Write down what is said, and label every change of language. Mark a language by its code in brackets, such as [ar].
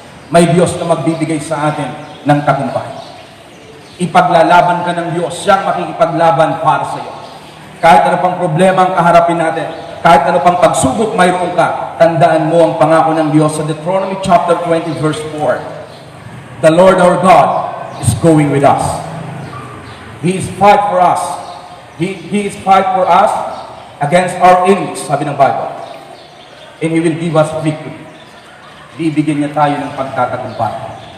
[tl] May Diyos na magbibigay sa atin ng tagumpay. Ipaglalaban ka ng Diyos, siyang makikipaglaban para sa iyo. Kahit ano pang problema ang kaharapin natin, kahit ano pang pagsubok mayroon ka, tandaan mo ang pangako ng Diyos sa Deuteronomy chapter 20 verse 4. [en] The Lord our God is going with us. He is fight for us. He is fight for us against our enemies, [tl] sabi ng Bible. [en] And He will give us victory. [tl] Bibigyan niya tayo ng pagtatagumpay.